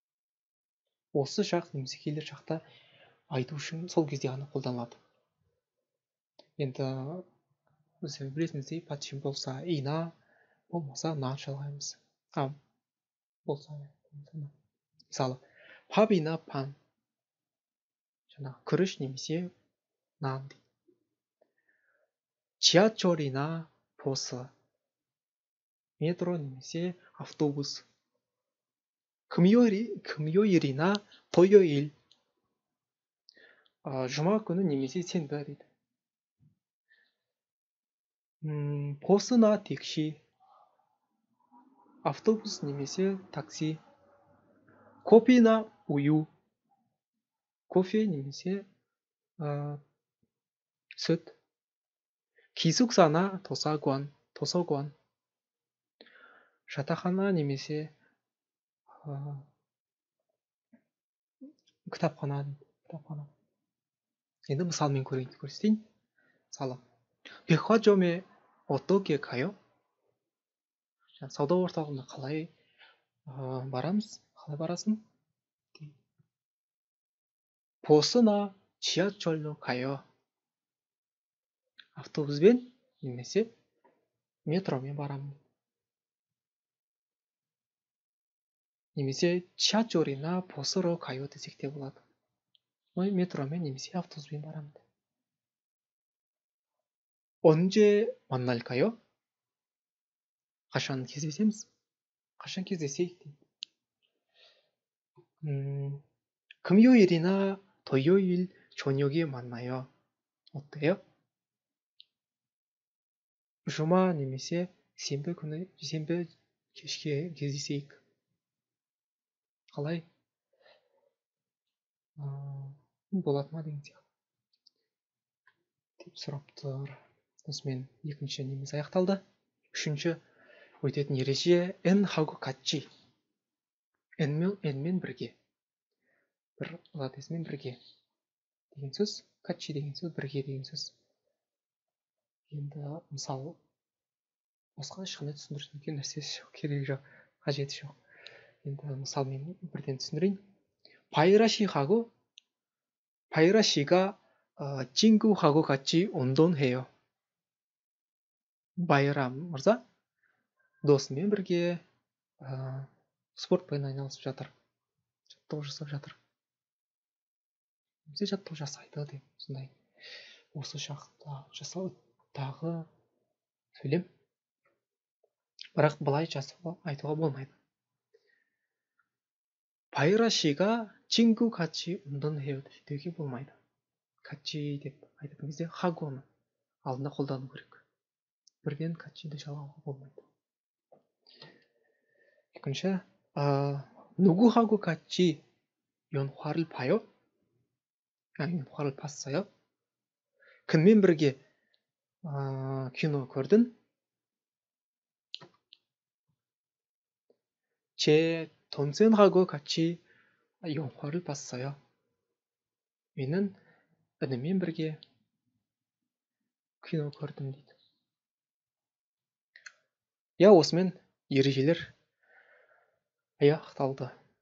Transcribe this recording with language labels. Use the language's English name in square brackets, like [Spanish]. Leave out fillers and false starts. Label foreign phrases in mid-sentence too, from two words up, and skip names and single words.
[Kazakh] Осы шақ немесе келер шақта айту үшін сол кезде ғана қолданылады. енді біз білетініміздей подчим болса ина, болмаса нан шалғаймыз. Болса мысалы пабина пан, жаңағы күріш немесе нан дейді. [Korean] 지하철이나 버스, [Kazakh] метро немесе автобус. [Korean] 금요일이나 토요일, [Kazakh] жұма күні немесе сенбі дейді. [Korean] 버스나 택시, [Kazakh] автобус немесе такси. [Korean] 커피나 우유, [Kazakh] кофе немесе сүт. [Korean] 기숙사나 도서관, [Kazakh] жатақхана немесе кітапхана. енді мысалмен көрсетейін. [Korean] мысалы 백화점에 어떻게 가요? [Kazakh] сауда орталығына қалай барамыз? қалай барасың? [Korean] 버스나 지하철로 가요. [Kazakh] автобуспен немесе метромен барамын. немесе [Korean] 지하철이나 버스로 가요 [Kazakh] десек те болады. метромен немесе автобуспен барамын. [Korean] 언제 만날까요? [Kazakh] қашан кездесеміз? қашан кездесейік дейді. [Korean] 금요일이나 토요일 저녁에 만나요. 어때요? [Kazakh] жұма немесе сенбі кешке кездесейік. қалай? болады ма деген сияқты деп сұрап тұр. осымен екінші неміз аяқталды. үшінші өтетін ереже [Korean] n하고 같이. [Kazakh] nмен бірге. бір латынмен бірге деген сөз. 같이 деген сөз бірге деген сөз. енді мысалы басқа ешқандай түсіндіретін нәрсе жоқ, керегі жоқ, қажеті жоқ. енді мысалмен бірден түсіндірейін. [Korean] 바이라 씨가 친구하고 같이 운동해요. [Kazakh] 바이라 мырза досымен бірге спортпен айналысып жатыр. жаттығу жасап жатыр. немесе жаттығу жасайды деп сондай. осы шақта жасаудағы сөйлем. бірақ былай айтуға болмайды. [Korean] 바이라 씨가 친구 같이 운동해요 деуге болмайды. [Kazakh] 같이 деп айтатын кезде 하고ны алдына қолдану керек. бірден 같이ді жалғауға болмайды. екінші, [Korean] 누구하고 같이 영화를 봐요? 영화를 봤어요? [Kazakh] кіммен бірге кино көрдің? [Korean] 제 동생하고 같이 영화를 봤어요. [Kazakh] менің ініммен бірге кино көрдім дейді. осымен ережелер аяқталды.